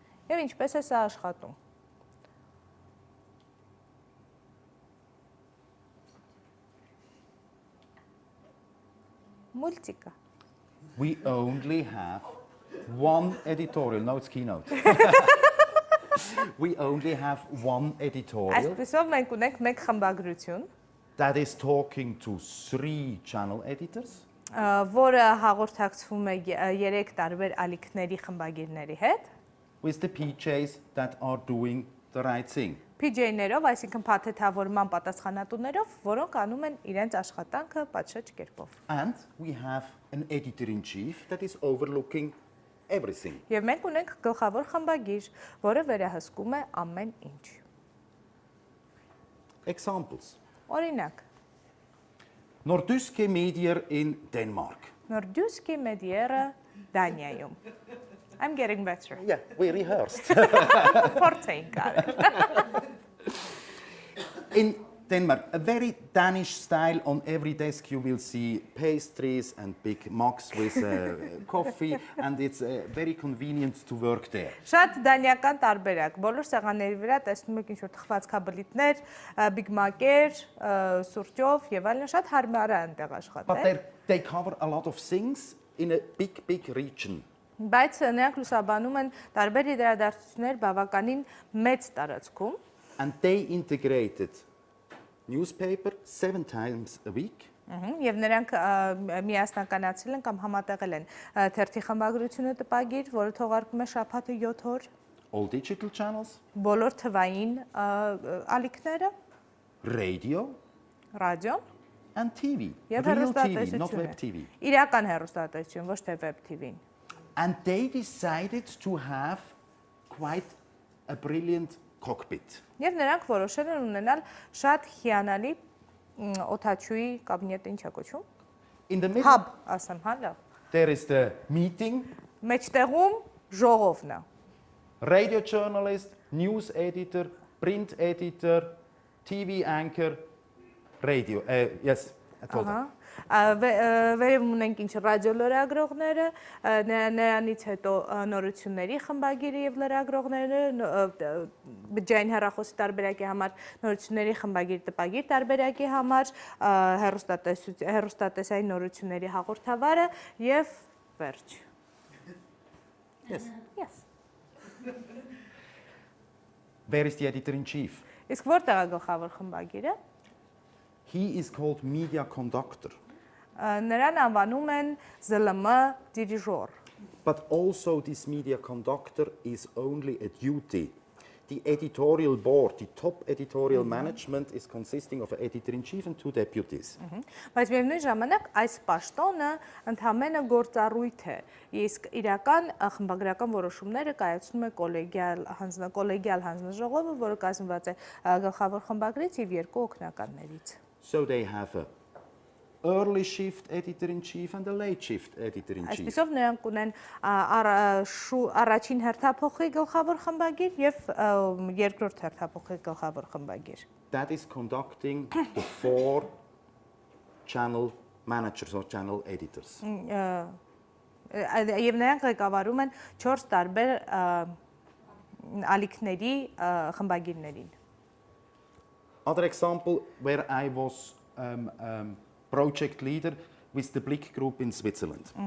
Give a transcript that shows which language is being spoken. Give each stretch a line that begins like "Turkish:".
Armenian: Եվ ինչպես է սա աշխատում։ Մուլտիկա։
English: We only have one editorial. No, it's keynote. We only have one editorial
Armenian: Այսպեսով մենք ունենք մեկ խմբագրություն,
English: that is talking to 3 channel editors.
Armenian: որը հաղորդակցվում է 3 տարբեր ալիքների խմբագիրների հետ,
English: With the PJs that are doing the right thing.
Armenian: PJ-ներով, այսինքն փաթեթավորման պատասխանատուներով, որոնք անում են իրենց աշխատանքը պատշաճ կերպով։
English: And we have an editor-in-chief that is overlooking everything.
Armenian: Եվ մենք ունենք գլխավոր խմբագիր, որը վերահսկում է ամեն ինչ։
English: Examples.
Armenian: Օրինակ,
English: Nordyske Medier in Denmark.
Armenian: Nordyske Medier-ը Դանիայում։
English: I'm getting better. Yeah, we rehearsed.
Armenian: Փորձ էինք արել։
English: In Denmark, a very Danish style. On every desk you will see pastries and big mugs with coffee, and it's very convenient to work there.
Armenian: Շատ դանիական տարբերակ։ Բոլոր սեղանների վրա տեսնում եք ինչ-որ թխված քաբլիտներ, բիգ մակեր, սուրճով եւ այլն, շատ հարմար է այնտեղ աշխատել։
English: But they cover a lot of things in a big region.
Armenian: Բայց նրանք լուսաբանում են տարբեր իրադարձություններ բավականին մեծ տարածքում։
English: And they integrated newspaper 7 times a week.
Armenian: Եվ նրանք միասնականացրել են կամ համատեղել են թերթի խմբագրությունը տպագիր, որը թողարկվում է շաբաթը 7 օր,
English: All digital channels,
Armenian: բոլոր թվային ալիքները,
English: radio,
Armenian: ռադիոն
English: and TV.
Armenian: եւ
English: Real TV, not web TV.
Armenian: իրական հեռուստատեսություն, ոչ թե web TV-ն։
English: And they decided to have quite a brilliant cockpit.
Armenian: Եվ նրանք որոշել են ունենալ շատ հիանալի օդաչուի կաբինետ, ինչ է կոչվում։
English: In the middle,
Armenian: Hub, ասեմ, հա, լավ։
English: there is the meeting,
Armenian: Մեջտեղում ժողովն է։
English: radio journalist, news editor, print editor, TV anchor, radio. Yes, I told them.
Armenian: Վերևում ունենք ինչ ռադիո լրագրողները, նրանից հետո նորությունների խմբագիրը եւ լրագրողները, բջջային հեռախոսի տարբերակի համար նորությունների խմբագիր տպագիր տարբերակի համար, հեռուստատեսային նորությունների հաղորդավարը եւ վերջ։
English: Yes. Yes. Where is the editor-in-chief?
Armenian: Իսկ որտեղ է գլխավոր խմբագիրը։
English: He is called media conductor.
Armenian: Նրան անվանում են ԶԼՄ դիրիժոր։
English: But also this media conductor is only a duty. The editorial board, the top editorial management is consisting of an editor-in-chief and 2 deputies.
Armenian: Բայց միևնույն ժամանակ այս պաշտոնը ընդհանրապես գործառույթ է, իսկ իրական խմբագրական որոշումները կայացնում է կոլեգիալ հանձնաժողովը, որը կազմված է գլխավոր խմբագրից եւ 2 օգնականներից։
English: So they have a early shift editor-in-chief and a late shift editor-in-chief.
Armenian: Այսպիսով նրանք ունեն առաջին հերթափոխի գլխավոր խմբագիր եւ երկրորդ հերթափոխի գլխավոր խմբագիր։
English: That is conducting the 4 channel managers or channel editors.
Armenian: Եվ նրանք ղեկավարում են 4 տարբեր ալիքների խմբագիրներին։
English: Other example where I was project leader with the Blick Group in Switzerland.